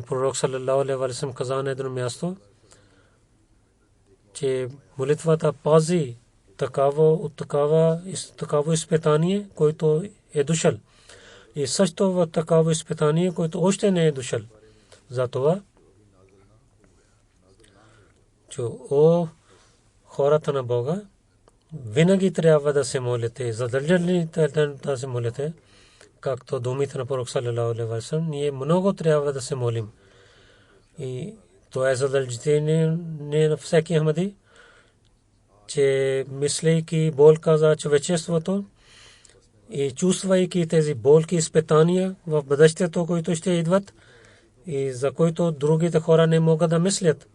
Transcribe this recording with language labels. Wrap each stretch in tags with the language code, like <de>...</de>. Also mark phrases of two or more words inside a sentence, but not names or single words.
<bg>Пророк</bg> <ar>صلى الله عليه وسلم</ar> <bg>каза на едно място, че молитвата пази такава изпитание, който е дошъл. И също в такава изпитание, който още не е дошъл. Затова, че хората на Бога винаги трябва да се молите, задължително да се молите, както думите на пророк</bg> <ar>صلى الله عليه وسلم,</ar> <bg>ние много трябва да се молим. И това е задължително на всеки Ахмади, че мислейки болка за човечеството и чувствайки тези болки и изпитания в бъдещето, които ще идват и за които другите хора не могат да мислят.</bg>